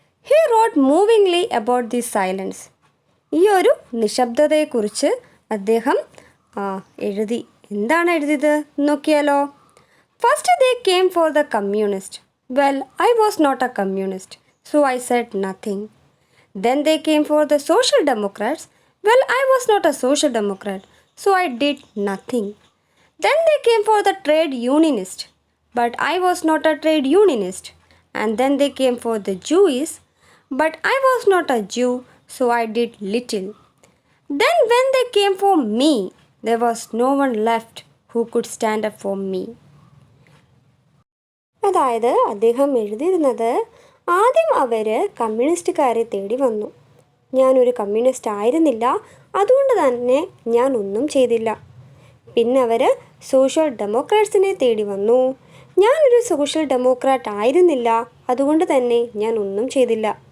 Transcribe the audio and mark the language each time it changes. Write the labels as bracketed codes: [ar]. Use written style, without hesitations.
[en] He wrote movingly about the silence. [ml] ഈ ഒരു നിശബ്ദതയെക്കുറിച്ച് അദ്ദേഹം എഴുതി. എന്താണ് എഴുതിയത് നോക്കിയാലോ. [en] First they came for the communist. Well, I was not a communist, so I said nothing. Then they came for the social democrats. Well, I was not a social democrat, so I did nothing. Then they came for the trade unionist, but I was not a trade unionist. And then they came for the Jews, but I was not a Jew, so I did little. Then when they came for me, there was no one left who could stand up for me. [ml] അതായത് അദ്ദേഹം എഴുതിയിരുന്നത്, ആദ്യം അവർ കമ്മ്യൂണിസ്റ്റുകാരെ തേടി വന്നു. ഞാനൊരു communist ആയിരുന്നില്ല, അതുകൊണ്ട് തന്നെ ഞാൻ ഒന്നും ചെയ്തില്ല. പിന്നെ അവർ സോഷ്യൽ ഡെമോക്രാറ്റ്സിനെ തേടി വന്നു. ഞാനൊരു സോഷ്യൽ ഡെമോക്രാറ്റ് ആയിരുന്നില്ല, അതുകൊണ്ട് തന്നെ ഞാൻ ഒന്നും ചെയ്തില്ല.